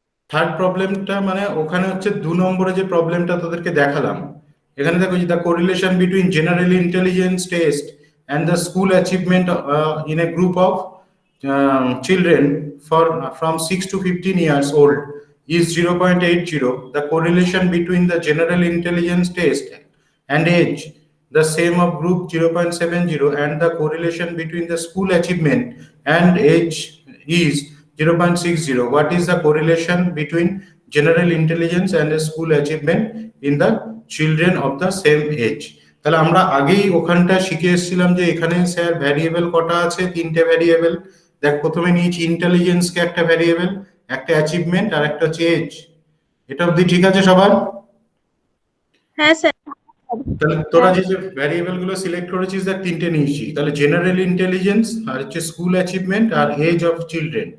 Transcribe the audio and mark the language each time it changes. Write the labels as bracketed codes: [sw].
[bn] Third প্রবলেমটা মানে ওখানে হচ্ছে 2 নম্বরে যে প্রবলেমটা তোদেরকে দেখালাম, এখানে দেখো যে [en] The correlation between general intelligence test and the school achievement in a group of children from 6 to 15 years old is 0.80. The correlation between the general intelligence test and age, the same of group 0.70, and the correlation between the school achievement and age is 0.60. What is the correlation between general intelligence and the school achievement in the children of the same age? [bn] তাহলে আমরা আগেই ওখানটা শিখে এসেছিলাম যে এখানে sir variable কটা আছে, 3টে ভ্যারিয়েবল। দেখ প্রথমে নিয়েছি ইন্টেলিজেন্সকে একটা ভ্যারিয়েবল, একটা অ্যাচিভমেন্ট, আর একটা হচ্ছে এজ। এটা অবধি ঠিক আছে সবার? হ্যাঁ স্যার। তাহলে তোরা যে ভ্যারিয়েবল গুলো সিলেক্ট করেছিস দেখ 3টে নিয়েছি, তাহলে জেনারেল ইন্টেলিজেন্স, আর হচ্ছে school achievement, আর age of children.